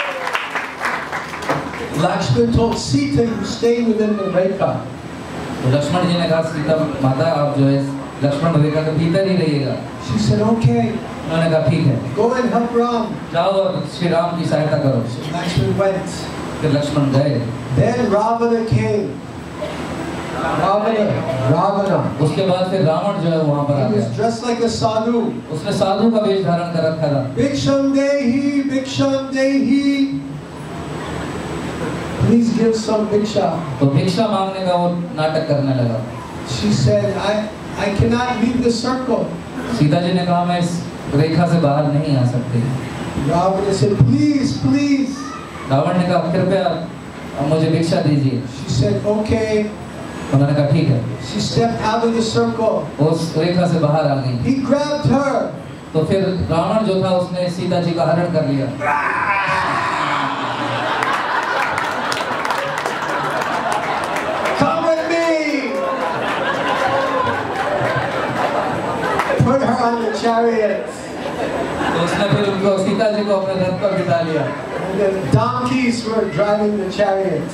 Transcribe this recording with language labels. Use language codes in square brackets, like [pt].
[en] Lakshman told Sita, "You stay within the Rekha." [hi] तो लक्ष्मण जी ने कहा, सीता माता आप जो है लक्ष्मण रेखा के भीतर ही रहिएगा। [en] She said, "Okay, [hi] उन्होंने कहा ठीक है, [en] go and help Ram." [hi] जाओ और श्री राम की सहायता करो। [en] So Lakshman went. [hi] फिर लक्ष्मण गए। [en] Then Ravana came. Ravana. [hi] उसके बाद फिर रावण जो है वहाँ पर आ [en] He was [hi] गया। [en] dressed like a sadhu. [hi] उसने साधु का वेश धारण कर रखा था। [sa] Bhiksham Dehi, Bhiksham Dehi. [en] Please give some bhiksha. [hi] तो भिक्षा मांगने का वो नाटक करने लगा। [en] She said, I cannot leave the circle. [hi] Sita ji ने कहा, मैं इस रेखा से बाहर नहीं आ सकती। [en] Ravana said, "Please, please." [hi] Ravan ने कहा, कृपया मुझे भिक्षा दीजिए। [en] She said, "Okay." [hi] उन्होंने कहा ठीक है। [en] She stepped out of the circle. [hi] उस रेखा से बाहर आ गई। [en] He grabbed her. [hi] तो फिर रावण जो था उसने सीता जी का हरण कर लिया। [en] Come with me. Put her on the chariot. [hi] तो उसने फिर उनको सीता जी को अपने रथ पर बिठा लिया। [en] And the donkeys were driving the chariot.